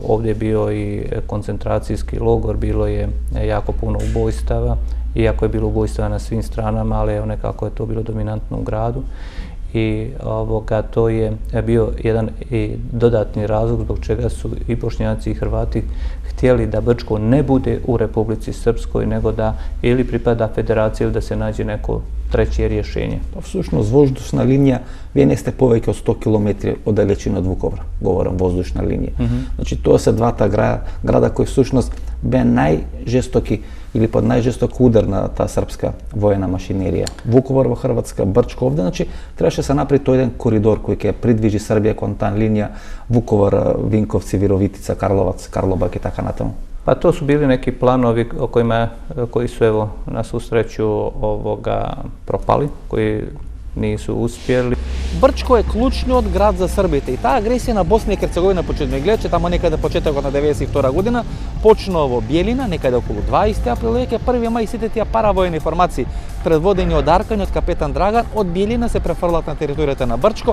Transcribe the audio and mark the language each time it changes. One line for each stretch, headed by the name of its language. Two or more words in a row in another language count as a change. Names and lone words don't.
Bosnian: Ovdje je bio i koncentracijski logor, bilo je jako puno ubojstava, iako je bilo ubojstava na svim stranama, ali nekako je to bilo dominantno u gradu. I to je bio jedan i dodatni razlog zbog čega su i Bošnjaci i Hrvati htjeli da Brčko ne bude u Republici Srpskoj, nego da ili pripada federaciji ili da se nađe neko treće rješenje.
Macedonian: Всушност, воздушна линија, вие не сте повеќе од 100 км од далечина од Вуковар, говорам воздушна линија. Значи, тоа се двата града кои всушност беа најжестоки или под најжесток удар на таа српска воена машинерија. Вуковар во Хрватска, Брчко овде, значи требаше се направи тој еден коридор кој ќе придвижи Србија кон таа линија Вуковар, Винковци, Вировитица, Карловаc, Карлобак и така натаму.
Bosnian: Pa to su bili neki planovi koji su, evo, na svu sreću propali, koji nisu uspjeli.
Macedonian: Брчко е клучниот град за србите и таа агресија на Босна и Херцеговина почетно гледаче тамо некаде почетокот на 92 година почнува во Бjelina, некаде околу 20 април, веќе 1 мај сите тие паравојни формации предводени од Аркан и од капетан Драган, од Биелина се префрлат на територијата на Брчко.